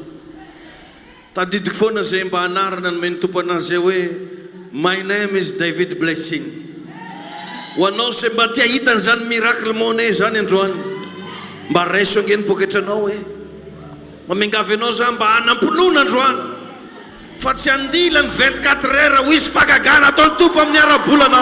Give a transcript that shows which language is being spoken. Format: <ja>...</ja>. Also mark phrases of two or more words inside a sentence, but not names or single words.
<mg>Tadidiko foana zay mba anarana ny mentompo anazy hoe</mg> <en>my name is David Blessing.</en> <mg>Ho anao zay mba tia hitany zany miracle monnaie zany androany. Mba raiso angeny poketranao hoe mamingavy anao zany mba hanamponona androany. Fa tsy andila ny 24 heures ho izy fakagana ataony tompo amin'ny ara-bolanao.</mg>